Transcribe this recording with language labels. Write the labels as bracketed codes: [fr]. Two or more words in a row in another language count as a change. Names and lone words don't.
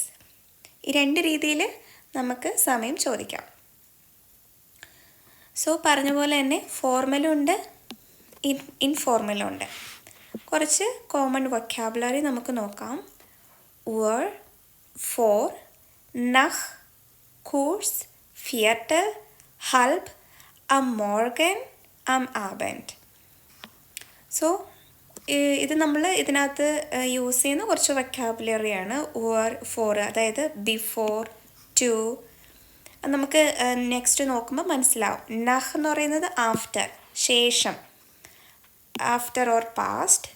[ml] ഈ രണ്ട് രീതിയിൽ നമുക്ക് സമയം ചോദിക്കാം. സോ പറഞ്ഞ പോലെ തന്നെ ഫോർമലും ഉണ്ട്, ഇൻഫോർമലും ഉണ്ട്. കുറച്ച് [en] common vocabulary [ml] നമുക്ക് നോക്കാം. [de] Uhr, vor, nach, kurz, Viertel, halb, am Morgen, am Abend. [ml] സോ ഇത് നമ്മൾ ഇതിനകത്ത് യൂസ് ചെയ്യുന്ന കുറച്ച് വൊക്കാബുലറിയാണ്. [de] Uhr, vor, [ml] അതായത് [en] before, to. [ml] നമുക്ക് നെക്സ്റ്റ് നോക്കുമ്പോൾ മനസ്സിലാവും. നഹ് എന്ന് പറയുന്നത് ആഫ്റ്റർ, ശേഷം, [en] after or past.